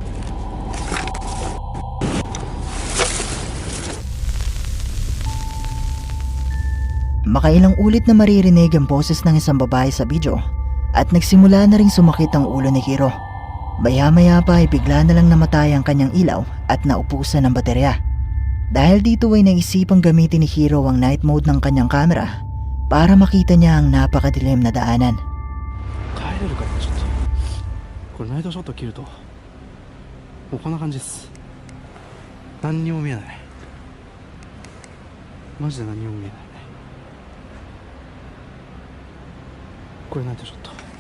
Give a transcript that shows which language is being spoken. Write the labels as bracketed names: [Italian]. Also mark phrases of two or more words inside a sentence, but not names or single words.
[Filipino] Makailang ulit na maririnig ang boses ng isang babae sa video at nagsimula na ring sumakit ang ulo ni Hiro. Maya-maya pa ay bigla na lang namatay ang kanyang ilaw at naupusan ng baterya. Dahil dito ay naisipang gamitin ni Hiro ang night mode ng kanyang camera para makita niya ang napakadilim na daanan. [Japanese] 帰れるかな、ちょっと。これナイトショット切るともうこんな感じです。何にも見えない。マジで何にも見えない。これナイトショット。